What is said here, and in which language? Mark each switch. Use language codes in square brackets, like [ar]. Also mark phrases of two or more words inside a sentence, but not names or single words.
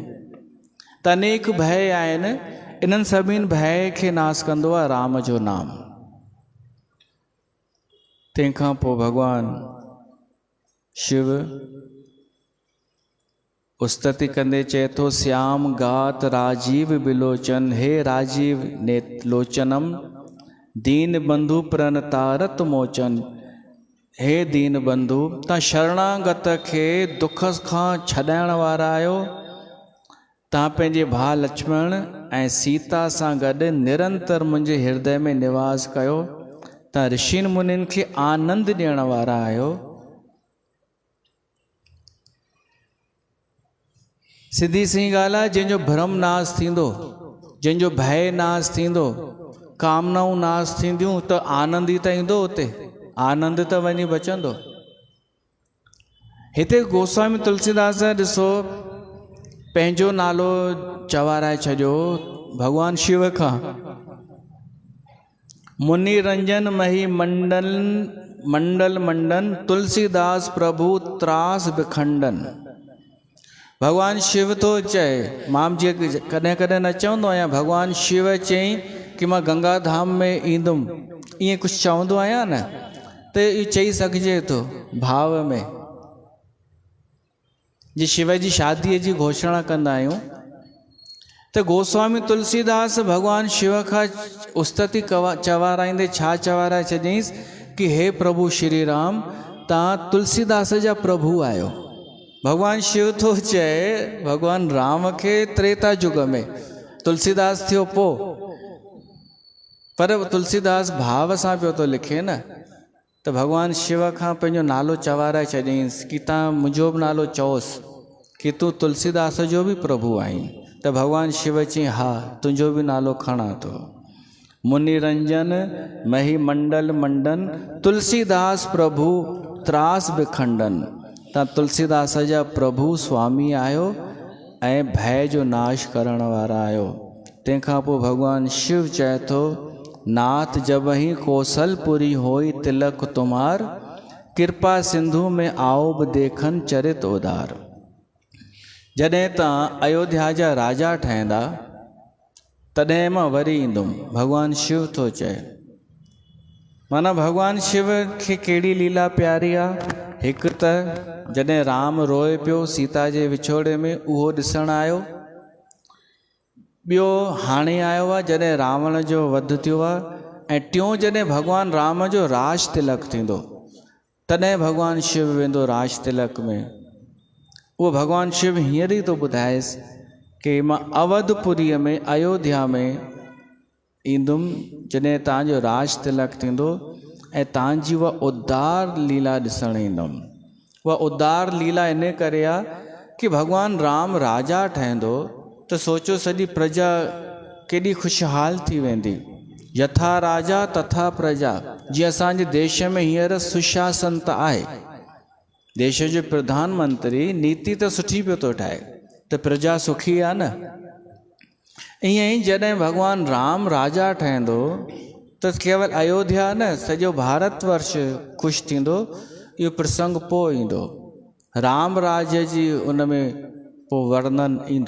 [sd] त अनेक भय आहिनि, इन्हनि सभिनी भय खे नाश कंदो आहे राम जो नाम। तंहिंखां पोइ भॻवानु शिव उस्तति कंदे चए थो, [awa] श्याम गात राजीव बिलोचन, हे राजीव लोचनम दीन बंधु प्रणतारत मोचन। [sd] हे दीन बंधु, तव्हां शरणागत खे दुख खां छॾाइण वारा आहियो। तव्हां पंहिंजे भाउ लक्ष्मण ऐं सीता सां गॾु निरंतर मुंहिंजे हृदय में निवास कयो। तव्हां ऋषिनि मुनिनि खे आनंद ॾियण वारा आहियो। सिधी सी ॻाल्हि आहे, जंहिंजो भ्रम नाश थींदो, जंहिंजो भय नाश थींदो, कामनाऊं नाश थींदियूं, त आनंद ई त ईंदो उते, आनंद त वञी बचंदो। हिते गोस्वामी तुलसीदास ॾिसो पंहिंजो नालो चवाराए छॾियो भगवान शिव खां। [awa] मुनि रंजन मही मंडल मंडल मंडन, तुलसीदास प्रभु त्रास विखंडन। [sd] भगवान शिव तो चए, मां जीअं कॾहिं कॾहिं न चवंदो आहियां भगवान शिव चयईं कि मां गंगा धाम में ईंदुमि, ईअं कुझु चवंदो आहियां न, त इहो चई सघिजे थो भाव में। जीअं शिव जी शादीअ जी घोषणा कंदा आहियूं, त गोस्वामी तुलसीदास भगवान शिव खां उस्तति चवाराईंदे छा चवाराए छॾियईंसि कि हे प्रभु श्री राम, तव्हां तुलसीदास जा प्रभु आहियो। भगवान शिव तो चए भगवान राम खे त्रेता युग में, तुलसीदास थियो पोइ, पर तुलसीदास भाव सां पियो तो लिखे न। त भगवान शिव खां पंहिंजो नालो चवाराए छॾियईंसि कि तव्हां मुंहिंजो बि नालो चओसि कि तूं तुलसीदास जो बि प्रभु आहीं। त भगवान शिव चयईं हा, तुंहिंजो बि नालो खणा थो। [awa] मुनि रंजन मही मंडल मंडन, तुलसीदास प्रभु त्रास विखंडन। [sd] तव्हां तुलसीदास जा प्रभु स्वामी आहियो ऐं भय जो नाश करण वारा आहियो। तंहिंखां पोइ भगवान शिव चए थो, [awa] नाथ जब ही कौशलपुरी होई तिलक तुम्हार, कृपा सिंधु में आओ बि देखन चरित उदार। [sd] जॾहिं तव्हां अयोध्या जा राजा ठहंदा तॾहिं मां वरी ईंदुमि, भगवान शिव थो चए। माना भगवान शिव खे कहिड़ी लीला प्यारी आहे। हिकु त जॾहिं राम रोए पियो सीता जे विछोड़े में, उहो ॾिसणु आयो। ॿियो हाणे आयो आहे जॾहिं रावण जो वध थियो आहे। ऐं टियों जॾहिं भगवान राम जो राज तिलक थींदो, तॾहिं भगवान शिव वेंदो राज तिलक में। उहो भगवान शिव हींअर ई थो ॿुधाएसि कि मां अवधपुरीअ में अयोध्या में ईंदुमि जॾहिं तव्हांजो राज तिलक थींदो, ऐं तव्हांजी उहा उद्धार लीला ॾिसणु ईंदुमि। उहा उद्धार लीला इन करे आहे कि भगवान राम राजा ठहंदो त सोचो सॼी प्रजा केॾी ख़ुशहाल थी वेंदी। [sa] यथा राजा तथा प्रजा, [sd] जीअं असांजे देश में हींअर सुशासन त आहे, देश जो प्रधानमंत्री नीति त सुठी पियो थो ठाहे, त प्रजा सुखी आहे न। ईअं ई जॾहिं भगवान राम राजा ठहंदो त केवल अयोध्या न, सॼो भारत वर्ष ख़ुशि थींदो। इहो प्रसंग पोइ ईंदो, राम राज्य जी उन में पोइ वर्णन ईंदो।